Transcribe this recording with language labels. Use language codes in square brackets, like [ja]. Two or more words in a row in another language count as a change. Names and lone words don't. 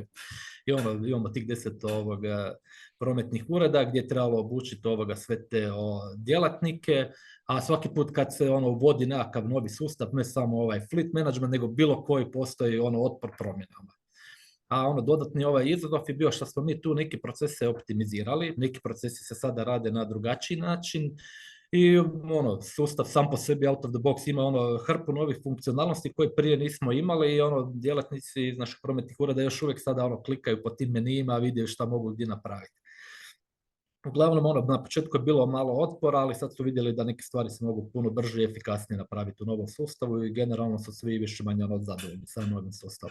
[hr] I imamo tih 10 prometnih ureda gdje je trebalo obučiti sve te djelatnike, a svaki put kad se uvodi nekakav novi sustav, ne samo [en] fleet management, [hr] nego bilo koji postoji otpor promjenama. A dodatni izazov je bio što smo mi tu neki procese optimizirali, neki procesi se sada rade na drugačiji način I ono, sustav sam po sebi [en] out of the box [hr] ima ono hrpu novih funkcionalnosti koje prije nismo imali i ono djelatnici iz naših prometnih ureda još uvijek sada ono klikaju po tim menijima, vide šta mogu gdje napraviti. Uglavnom, ono, na početku je bilo malo otpora, ali sad su vidjeli da neke stvari se mogu puno brže i efikasnije napraviti u novom sustavu i generalno su svi više manje ono zadovoljni sa novim sustavom.